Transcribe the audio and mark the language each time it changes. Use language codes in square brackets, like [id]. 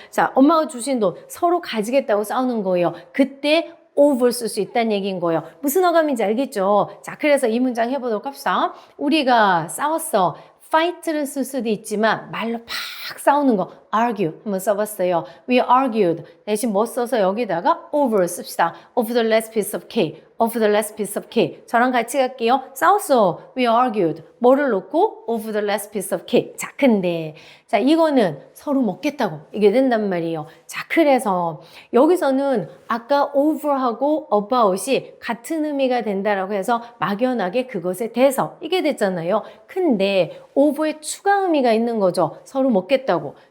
[ko] 자, 엄마가 주신 돈 서로 가지겠다고 싸우는 거예요. 그때 over 쓸 수 있다는 얘기인 거예요. 무슨 어감인지 알겠죠? 자, 그래서 이 문장 해보도록 합시다. 우리가 싸웠어. fight를 쓸 수도 있지만 말로 팍 싸우는 거 argue 한번 써봤어요. [en] We argued [ko] 대신 뭐 써서 여기다가 over 씁시다. [en] Over the last piece of cake. Over the last piece of cake. [ko] 저랑 같이 갈게요. 싸웠어. [en] We argued. [ko] 뭐를 놓고? [en] Over the last piece of cake. [ko] 자, 근데 자 이거는 서로 먹겠다고 이게 된단 말이에요. 자, 그래서 여기서는 아까 over하고 about이 같은 의미가 된다라고 해서 막연하게 그것에 대해서 이게 됐잖아요. 근데 over에 추가 의미가 있는 거죠. 서로 먹겠다고.